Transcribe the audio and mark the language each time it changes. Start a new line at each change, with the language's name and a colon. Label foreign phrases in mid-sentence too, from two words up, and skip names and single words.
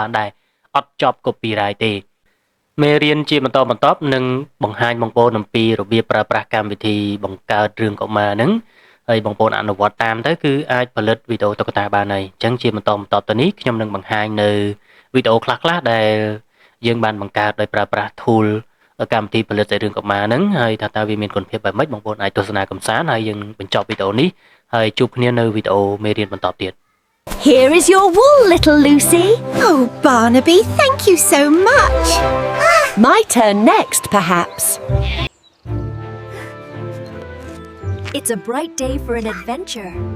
Khmer: បានដែរអត់ជាប់ copyright ទេមេរៀនជាបន្តបន្ទាប់នឹងបង្ហាញបងប្អូនអំពីរបៀបប្រើប្រាស់កម្មវិធីបង្កើតរឿងកុមារហ្នឹងហើយបងប្អូនអនុវត្តតាមទៅគឺអាចផលិតវីដេអូតុក្កតាបានហើយអញ្ចឹងជាបន្តបន្ទាប់ទៅនេះខ្ញុំនឹងបង្ហាញនៅវីដេអូខ្លះៗដែលយើងបានបង្កើតដោយប្រើប្រាស់ tool កម្មវិធីផលិតសាច់រឿងកុមារហ្នឹងហើយថាតើវាមានគុណភាពបែបម៉េចបងប្អូនអាចទស្សនាកម្សាន្តហើយយើងបញ្ចប់វីដេអូនេះហើយជួបគ្នានៅវីដេអូមេរៀនបន្តទៀត
English: Here is your wool, little Lucy. Oh, Barnaby, thank you so much. My turn next, perhaps. It's a bright day for an adventure.